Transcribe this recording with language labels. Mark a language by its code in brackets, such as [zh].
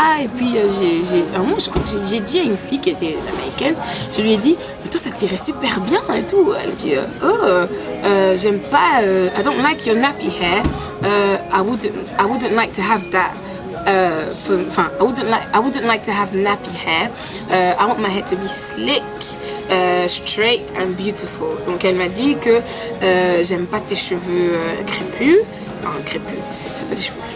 [fr] Et puis à un moment, j'ai dit à une fille qui était jamaïcaine, je lui ai dit, mais toi ça t'irait super bien et tout. Elle dit, j'aime pas, [en] I don't like your nappy hair, I wouldn't like to have that. I wouldn't like to have nappy hair. I want my hair to be slick, straight and beautiful. [fr] Donc elle m'a dit que j'aime pas tes cheveux crépus, j'aime pas tes cheveux crépus.